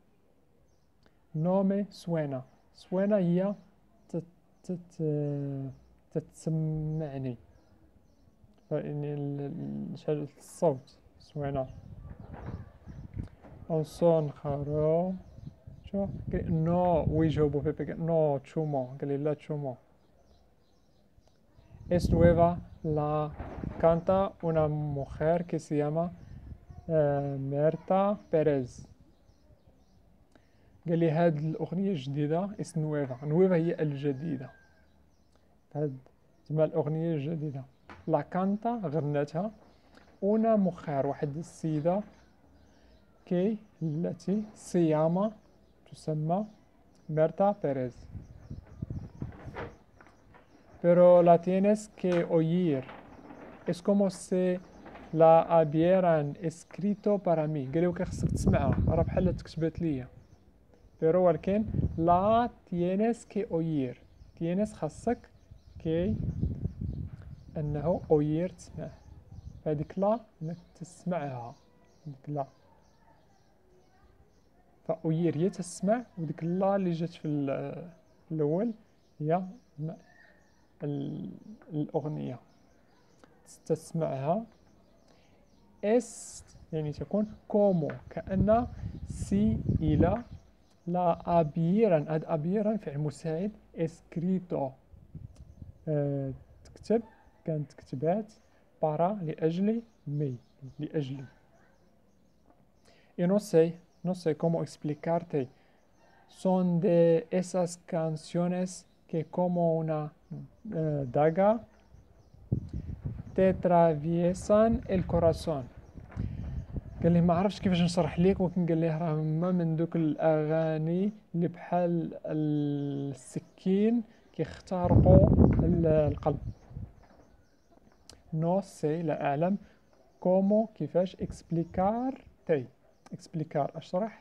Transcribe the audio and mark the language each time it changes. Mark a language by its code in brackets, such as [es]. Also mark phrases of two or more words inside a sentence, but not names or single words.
[es] no me suena, [ar] سوينا هي تت تت تتسمعني، يعني الصوت سوينا. [es] un son jarocho no [ar] ويجاوبو بيبي قال نو تشومو. قال لي لا تشومو. [es] es nueva la canta una mujer que se llama ميرتا بيريز. [ar] قال لي هاد الأغنية جديدة [es] es nueva, [ar] نويفا هي الجديدة، هاد تسمى الأغنية الجديدة. [es] la canta [ar] غنتها [es] una mujer, [ar] واحد السيدة كي التي سياما تسمى ميرتا بيريز. [es] pero la tienes que oír es como si la hubieran escrito para mí. [ar] قال لي وكان خصك تسمعها، راه بحال تكتبت ليا. pero ولكن لا [es] tienes que oír، [ar] tienes خاصك كي أنه oír تسمع، هذيك لا أنك تسمعها، هذيك لا فأوير هي تسمع، وديك لا اللي جات في الأول هي الأغنية تسمعها. اس يعني تكون كومو كأن سي إلى [es] la hubiera, [ar] هاد أبيرا فعل مساعد اسكريتو تكتب، كانت كتبات بارا لأجل مي لأجلي. [es] y no sé cómo explicarte, son de esas canciones que como una daga te atraviesan el corazón. [ar] قال لي ما عرفتش كيفاش نشرح ليك، ولكن قال لي راه هما من دوك الاغاني اللي بحال السكين كيخترقوا القلب. [es] no sé [ar] لا اعلم، كومو كيفاش، [es] explicar te explicar [ar] اشرح،